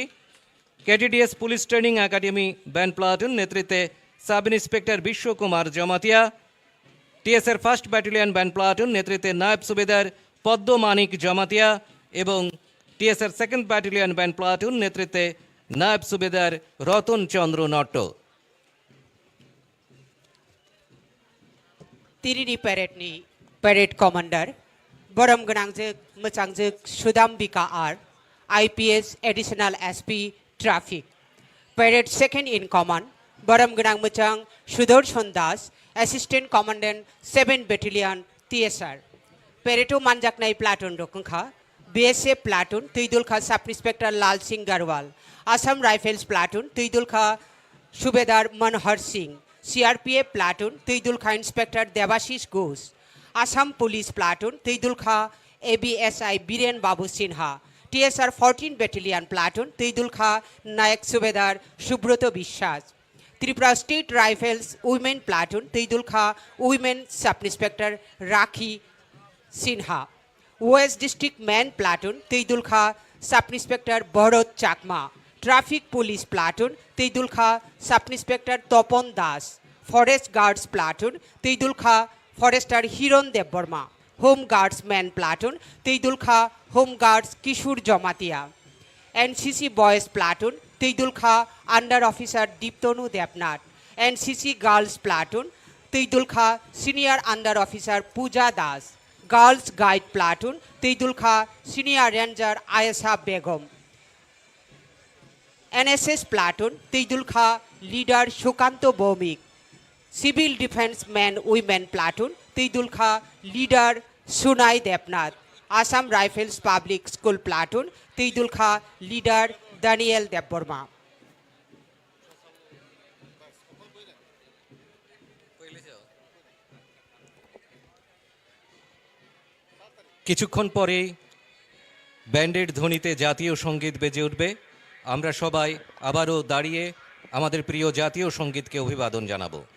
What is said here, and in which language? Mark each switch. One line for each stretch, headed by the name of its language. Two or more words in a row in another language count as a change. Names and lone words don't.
Bangla: কেটিডিএস
English: police training academy band platoon
Bangla: নেতৃত্বে
English: sub inspector
Bangla: বিশ্বকুমার জমাতিয়া। টিএসএর
English: first battalion band platoon
Bangla: নেতৃত্বে নায়ব সুবেদার পদ্মমানিক জমাতিয়া এবং টিএসএর
English: second battalion band platoon
Bangla: নেতৃত্বে নায়ব সুবেদার রতন চন্দ্র নট্ট।
Kok Borok: तिरिनि पेरेडनि
English: parade commander
Kok Borok: बरम गोनांजोग मोजांजोग सुदाम्बिका आर
English: IPS additional SP traffic. parade second in command
Kok Borok: बरम गोनां मोजां सुदर्शन दास
English: assistant commandant 7 battalion TSR.
Kok Borok: पेरेडो मानजाकनाय प्लाटुन रोखोंखा
English: BSF platoon
Kok Borok: तैदुलखा
English: sub inspector
Kok Borok: लाल सिंह गरवाल।
English: Assam Rifles platoon
Kok Borok: तैदुलखा सुबेदार मनोहर सिंह।
English: CRPF platoon
Kok Borok: तैदुलखा इंस्पेक्टर देवाशीष घोष।
English: Assam Police platoon
Kok Borok: तैदुलखा एबीएसआई बीरेन बाबू सिन्हा।
English: TSR 14 battalion platoon
Kok Borok: तैदुलखा नायक सुबेदार सुब्रत विश्वास।
English: Tripura State Rifles women platoon
Kok Borok: तैदुलखा
English: women sub inspector
Kok Borok: राखी सिन्हा।
English: West District men platoon
Kok Borok: तैदुलखा
English: sub inspector
Kok Borok: भरत चाकमा।
English: traffic police platoon
Kok Borok: तैदुलखा
English: sub inspector
Kok Borok: तपन दास।
English: forest guards platoon
Kok Borok: तैदुलखा फरेस्टर हिरन देवबर्मा।
English: home guards men platoon
Kok Borok: तैदुलखा
English: home guards
Kok Borok: किशोर जमातिया।
English: NCC boys platoon
Kok Borok: तैदुलखा
English: under officer
Kok Borok: दीप्तनु देवनाथ।
English: NCC girls platoon
Kok Borok: तैदुलखा
English: senior under officer
Kok Borok: पूजा दास।
English: girls guide platoon
Kok Borok: तैदुलखा
English: senior ranger
Kok Borok: आयशा बेगम।
English: NSS platoon
Kok Borok: तैदुलखा लीडर सुकांत भौमिक।
English: civil defence men women platoon
Kok Borok: तैदुलखा लीडर सुनाई देवनाथ।
English: Assam Rifles Public School platoon
Kok Borok: तैदुलखा लीडर दानियल देवबर्मा।
Bangla: কিছুক্ষণ পরে ব্যান্ডের ধ্বনিতে জাতীয় সঙ্গীত বেজে উঠবে। আমরা সবাই আবারও দাঁড়িয়ে আমাদের প্রিয় জাতীয় সঙ্গীতকে অভিবাদন জানাবো।